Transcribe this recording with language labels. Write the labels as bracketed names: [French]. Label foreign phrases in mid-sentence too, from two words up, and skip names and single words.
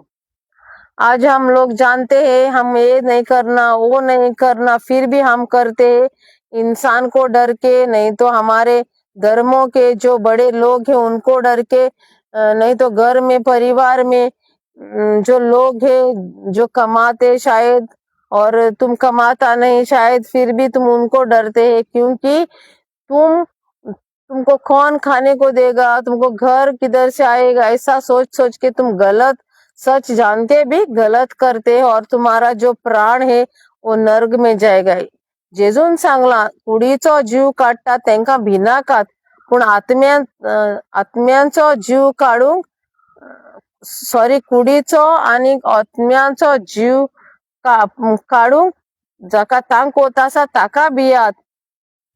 [Hindi] आज हम लोग जानते हैं हम ये नहीं करना, वो नहीं करना, फिर भी हम करते हैं इंसान को डर के, नहीं तो हमारे धर्मों के जो बड़े लोग हैं उनको डर के, नहीं तो घर में परिवार में जो लोग हैं जो कमाते शायद और तुम कमाता नहीं शायद, फिर भी तुम उनको डरते हैं, क्योंकि तुमको कौन खाने को देगा, तुमको घर किधर से आएगा, ऐसा सोच सोच के तुम गलत सच जान के भी गलत करते हैं और तुम्हारा जो प्राण है वो नर्क में जाएगा. [Konkani] जेजून सांगला, कुडीचो जीव काडटात तेंकां भिनाकात, पूण आत्म्यांचो जीव काडूंक कुडीचो आनी आत्म्यांचो जीव काडूंक जाका तांकोत आसा ताका भियात.